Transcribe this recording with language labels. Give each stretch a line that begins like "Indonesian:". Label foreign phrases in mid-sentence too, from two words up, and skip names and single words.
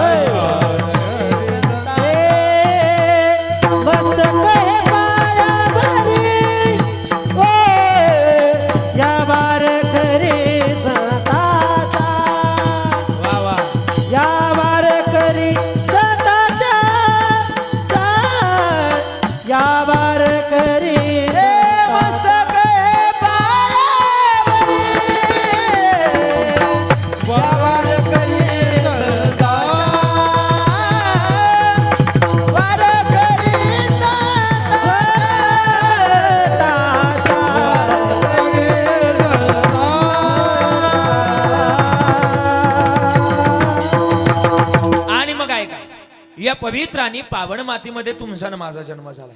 Marathi: मस्त कहे पायावरी, ओ या वार करी संताचा, या वार करी संताचा, या वार करी मस्त कहे पायावरी, वार करी संताचा, वार करी आणि मग आहे काय, या पवित्र आणि पावन मातीमध्ये तुमचा आणि माझा जन्म झालाय.